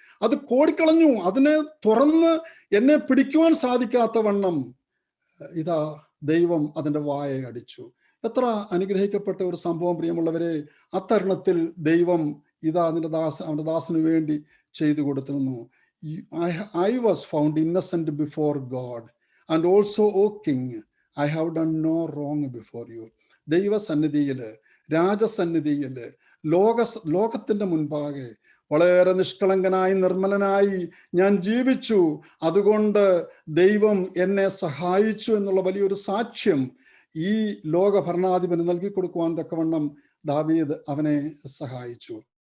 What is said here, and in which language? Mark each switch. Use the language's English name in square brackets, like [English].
[Malayalam] അത് കോടിക്കളഞ്ഞു, അതിനെ തുറന്ന് എന്നെ പിടിക്കുവാൻ സാധിക്കാത്ത വണ്ണം ഇതാ ദൈവം അതിൻ്റെ വായെ അടിച്ചു. എത്ര അനുഗ്രഹിക്കപ്പെട്ട ഒരു സംഭവം പ്രിയമുള്ളവരെ. അത്തരുണത്തിൽ ദൈവം ഇതാ അവന്റെ ദാസന് വേണ്ടി ചെയ്തു കൊടുത്തിരുന്നു. [English] I was found innocent before God, and also, O King, I have done no wrong before you. [Malayalam] ദൈവസന്നിധിയില്, രാജസന്നിധിയില്, ലോകത്തിന്റെ മുൻപാകെ വളരെ നിഷ്കളങ്കനായി നിർമ്മലനായി ഞാൻ ജീവിച്ചു, അതുകൊണ്ട് ദൈവം എന്നെ സഹായിച്ചു എന്നുള്ള വലിയൊരു സാക്ഷ്യം ഈ ലോക ഭരണാധിപന് നൽകി കൊടുക്കുവാൻ തക്കവണ്ണം ദാവീദ് അവനെ സഹായിച്ചു.